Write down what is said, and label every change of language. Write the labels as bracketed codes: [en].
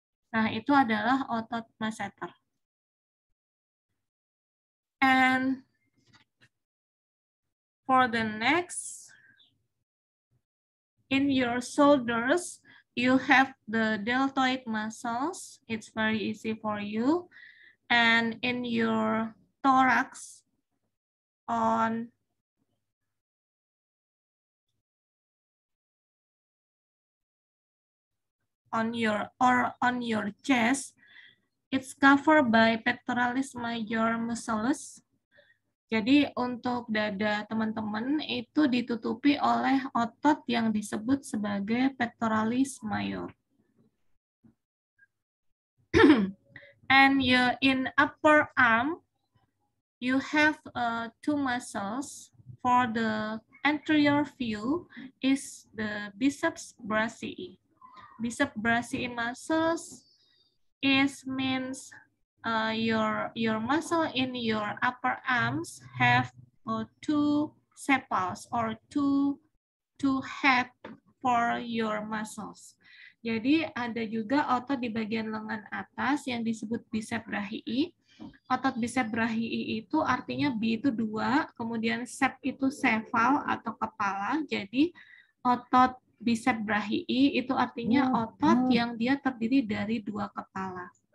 [id] Nah, itu adalah otot masseter. [en] And for the next, in your shoulders, you have the deltoid muscles. It's very easy for you. And in your thorax, on your chest, It's covered by pectoralis major muscles. [id] Jadi untuk dada teman-teman itu ditutupi oleh otot yang disebut sebagai pectoralis major. [en] And in upper arm, you have two muscles. For the anterior view is the biceps brachii. Biceps brachii muscles means your muscle in your upper arms have two sepals or two head for your muscles. [id] Jadi ada juga otot di bagian lengan atas yang disebut biceps brachii. Otot biceps brachii itu artinya B itu 2, kemudian sep itu seval atau kepala. Jadi otot biceps brachii itu artinya otot yang dia terdiri dari 2 kepala.